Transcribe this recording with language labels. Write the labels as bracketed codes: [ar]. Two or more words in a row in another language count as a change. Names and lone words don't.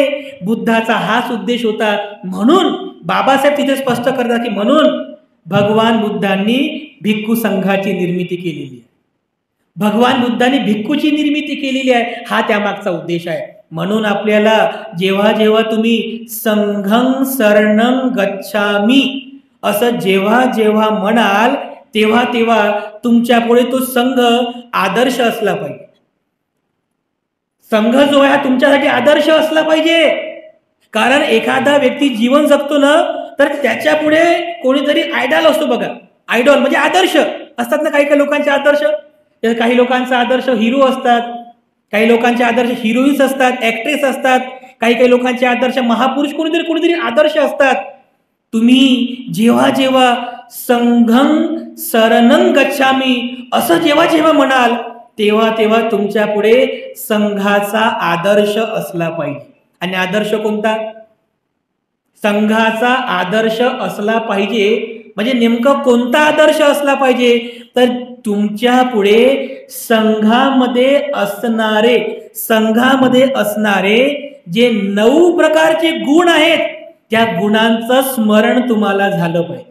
[mr] बुद्धाचा हाच उद्देश होता. म्हणून बाबासाहेब तिथे स्पष्ट करतात की म्हणून भगवान बुद्धांनी भिक्खू संघाची निर्मिती केलेली आहे. भगवान बुद्धांनी भिक्खूची निर्मिती केलेली आहे, हा त्यामागचा उद्देश आहे. म्हणून आपल्याला जेव्हा जेव्हा तुम्ही [pi] संघं शरणं गच्छामी [mr] असं जेव्हा जेव्हा म्हणाल, तेव्हा तेव्हा तुमच्या पुढे तो संघ आदर्श असला पाहिजे. संघ जो आहे हा तुमच्यासाठी आदर्श असला पाहिजे. कारण एखादा व्यक्ती जीवन जगतो ना, तर त्याच्या पुढे कोणीतरी आयडॉल असतो बघा. आयडॉल म्हणजे आदर्श असतात ना, काही काही लोकांचे आदर्श. काही लोकांचा आदर्श हिरो असतात, काही लोकांचे आदर्श हिरोईन्स असतात, ऍक्ट्रेस असतात, काही काही लोकांचे आदर्श महापुरुष कोणीतरी कोणीतरी आदर्श असतात. तुम्ही जेव्हा जेव्हा [pi] संघं शरणं गच्छामी [mr] असं जेव्हा जेव्हा म्हणाल, तेव्हा तेव्हा तुमच्या पुढे संघाचा आदर्श असला पाहिजे. आणि आदर्श कोणता? संघाचा आदर्श असला पाहिजे. म्हणजे नेमकं कोणता आदर्श असला पाहिजे? तर तुमच्या पुढे संघामध्ये असणारे जे 9 प्रकारचे गुण आहेत, त्या गुणांचं स्मरण तुम्हाला झालं पाहिजे.